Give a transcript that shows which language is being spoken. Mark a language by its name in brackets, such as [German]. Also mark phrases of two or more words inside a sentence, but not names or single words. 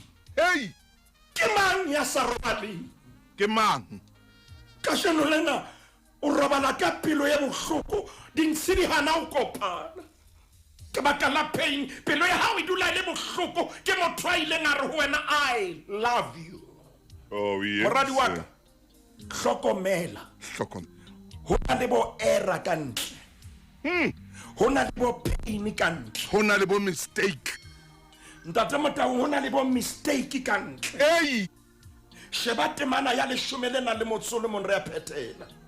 [Southern Sotho] Ke mang ya sa robali? Ke mang? Ka sheno lena o robala ka pelo ya bohloko dintsidi hana o kopana. Ke baka la pain pelo ya hao e dula le bohloko ke motho a ileng a re ho wena [English] I love you. [Southern Sotho] Oh yes. Moradi wa ka hlokomela. Ho na le bo error ka ntle. Ho na le bo pain ka ntle. Ho na le bo mistake. Ntate Motaung ho na le bo mistake ka ntle. Sheba temana ya 11 re a phethela.